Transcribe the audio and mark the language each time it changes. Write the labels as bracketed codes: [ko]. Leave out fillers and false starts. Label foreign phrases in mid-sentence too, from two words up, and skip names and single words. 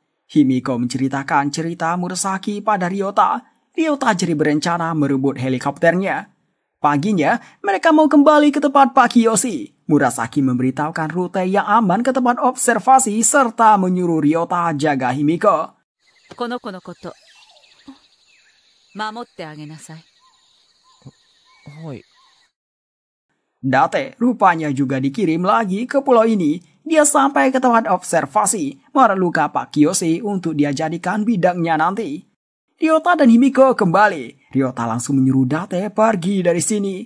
[id] Himiko menceritakan cerita Murasaki pada Ryota. Ryota jadi berencana merebut helikopternya. Paginya, mereka mau kembali ke tempat Pak Kiyoshi. Murasaki memberitahukan rute yang aman ke tempat observasi serta menyuruh Ryota jaga Himiko. [ja] この子のこと、守ってあげなさい。はい。 [id] Date rupanya juga dikirim lagi ke pulau ini. Dia sampai ke tempat observasi, memerlukan Pak Kiyoshi untuk dia jadikan bidangnya nanti. Ryota dan Himiko kembali. Ryota langsung menyuruh Date pergi dari sini.